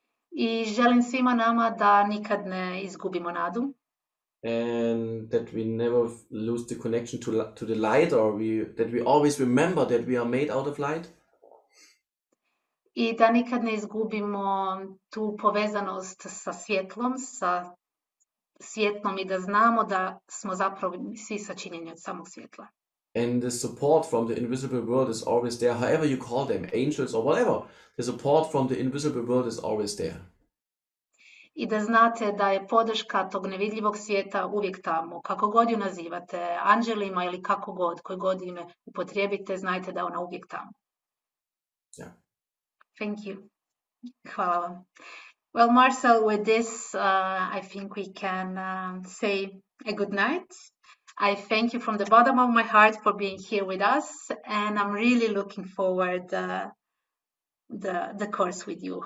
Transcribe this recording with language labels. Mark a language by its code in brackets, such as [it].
[hr] I želim svima nama da nikad ne izgubimo nadu. [en] And that we never lose the connection to the light, or that we always remember that we are made out of light. [hr] I da nikad ne izgubimo tu povezanost sa svjetlom, sa svjetlom i da znamo da smo zapravo svi sačinjeni od samog svjetla. [en] And the support from the invisible world is always there, however you call them, angels or whatever. The support from the invisible world is always there. [hr] I da znate da je podrška tog nevidljivog svijeta uvijek tamo. Kako god ju nazivate, anđelima ili kako god, koje god ime upotrijebite, znajte da je ona uvijek tamo. Yeah. [en] Thank you. [hr] Hvala vam. [en] Well, Marcel, with this, I think we can say a good night. I thank you from the bottom of my heart for being here with us, and I'm really looking forward the course with you.